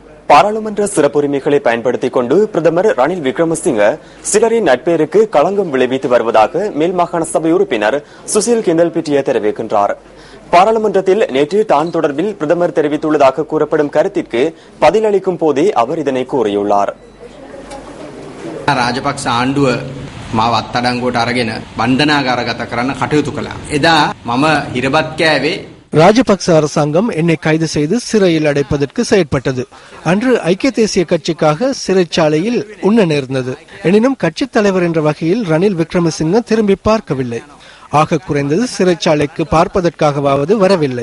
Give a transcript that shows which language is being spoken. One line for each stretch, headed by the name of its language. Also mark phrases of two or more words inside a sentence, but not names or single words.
Tamil: பாராளுமன்ற சிறப்புரிமைகளை பயன்படுத்திக் கொண்டு பிரதமர் ரணில் விக்ரமசிங்க சிலரின் நட்பேருக்கு களங்கம் விளைவித்து வருவதாக மேல் மாகாண சபை உறுப்பினர் சுசில் கிண்டல்பிட்டிய தெரிவிக்கின்றார். பாராளுமன்றத்தில் நேற்று தான் தொடர்பில் பிரதமர் தெரிவித்துள்ளதாக கூறப்படும் கருத்திற்கு பதிலளிக்கும் போதே அவர் இதனை கூறியுள்ளார்.
Sinhala: රාජපක්ෂ ආණ්ඩුව මාව අත්අඩංගුවට අරගෙන බන්ධනාගාරගත කරන්න කටයුතු කළා. එදා මම හිරබත් කෑවේ.
Tamil: ராஜபக்ச அரசாங்கம் என்னை கைது செய்து சிறையில் அடைப்பதற்கு செயற்பட்டது. அன்று ஐக்கிய தேசிய கட்சிக்காக சிறைச்சாலையில் உண்ண நேர்ந்தது. எனினும் கட்சித் தலைவர் என்ற வகையில் ரணில் விக்ரமசிங்க திரும்பி பார்க்கவில்லை. ஆக குறைந்தது சிறைச்சாலைக்கு பார்ப்பதற்காகவாவது வரவில்லை.